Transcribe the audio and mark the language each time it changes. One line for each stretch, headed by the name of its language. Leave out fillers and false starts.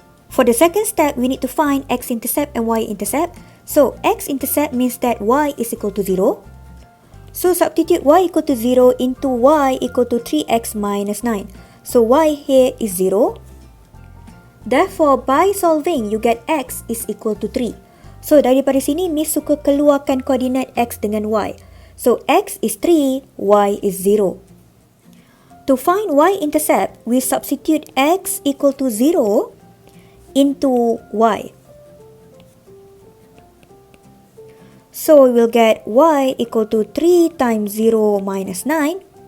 English: For the second step, we need to find x-intercept and y-intercept. So, x-intercept means that y is equal to 0. So, substitute y equal to 0 into y equal to 3x minus 9. So, y here is 0. Therefore, by solving, you get x is equal to 3.
Malay: So, daripada sini, Miss suka keluarkan koordinat x dengan y.
English: So, x is 3, y is 0. To find y-intercept, we substitute x equal to 0 into y. So we will get y equal to 3 times 0 minus 9.